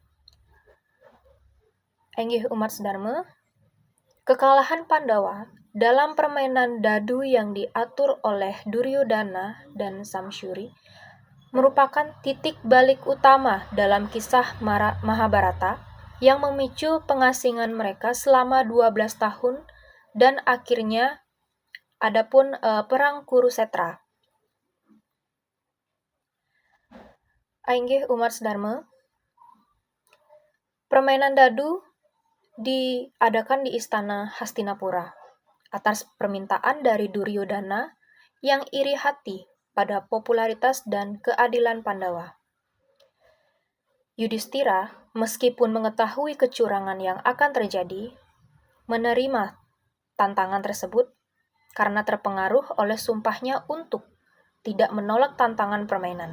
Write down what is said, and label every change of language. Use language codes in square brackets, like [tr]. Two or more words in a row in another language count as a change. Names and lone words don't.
[id] Ainggih umat sedharma, kekalahan Pandawa dalam permainan dadu yang diatur oleh Duryodhana dan Samsyuri merupakan titik balik utama dalam kisah Mahabharata yang memicu pengasingan mereka selama 12 tahun dan akhirnya adapun perang Kurusetra. Ainggih umat sedharma, permainan dadu diadakan di istana Hastinapura atas permintaan dari Duryodhana yang iri hati pada popularitas dan keadilan Pandawa. Yudhistira, meskipun mengetahui kecurangan yang akan terjadi, menerima tantangan tersebut karena terpengaruh oleh sumpahnya untuk tidak menolak tantangan permainan.